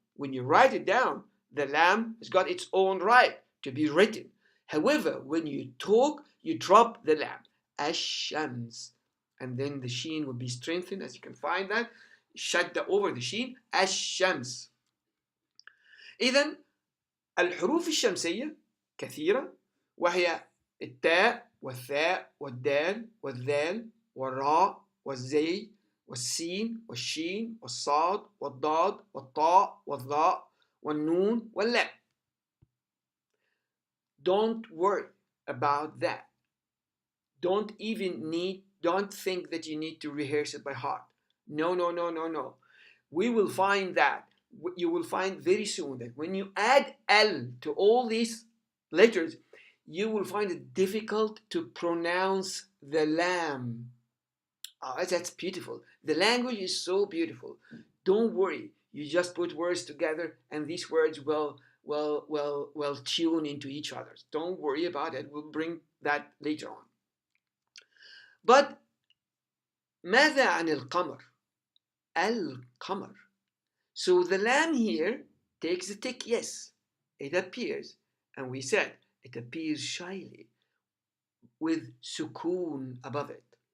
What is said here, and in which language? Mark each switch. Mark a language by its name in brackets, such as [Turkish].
[English] When you write it down, the lam has got its own right to be written. However, when you talk, you drop the lam, ash-shams, and then the sheen will be strengthened, as you can find that, shadda over the sheen, ash-shams. [Arabic] إذن الحروف الشمسية كثيرة، وهي التاء والثاء والدال والذال والراء والزي والسين والشين والصاد والضاد والطاء والظاء والنون واللام. [English] Don't worry about that. Don't think that you need to rehearse it by heart. No. We will find that. You will find very soon that when you add L to all these letters, you will find it difficult to pronounce the lam. Oh, that's beautiful. The language is so beautiful. Don't worry. You just put words together and these words will tune into each other. Don't worry about it. We'll bring that later on. [Arabic] But ماذا عن القمر? القمر. [English] So the lam here takes the tick, yes, it appears. And we said it appears shyly with sukoon above it.